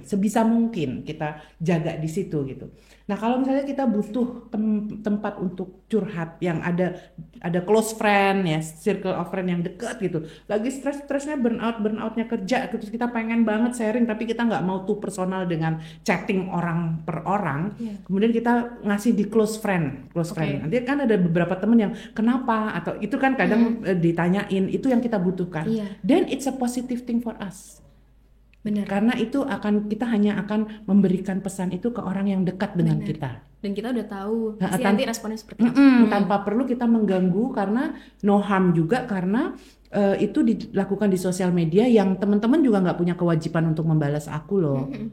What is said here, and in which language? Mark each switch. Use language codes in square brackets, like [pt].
[id] Sebisa mungkin kita jaga di situ gitu. Nah kalau misalnya kita butuh tempat untuk curhat yang ada close friend ya, circle of friend yang dekat gitu, lagi stresnya burnoutnya kerja, terus kita pengen banget sharing tapi kita nggak mau tuh personal dengan chatting orang per orang, kemudian kita ngasih di close friend. Nanti kan ada beberapa temen yang kenapa atau itu kan kadang ditanyain, itu yang kita butuhkan. [en] Then it's a positive thing for us. [id] Benar. Karena itu kita hanya akan memberikan pesan itu ke orang yang dekat dengan kita. Dan kita udah tahu pasti nanti responnya seperti apa. Tanpa perlu kita mengganggu, karena no harm juga, karena itu dilakukan di sosial media yang teman-teman juga nggak punya kewajiban untuk membalas aku loh.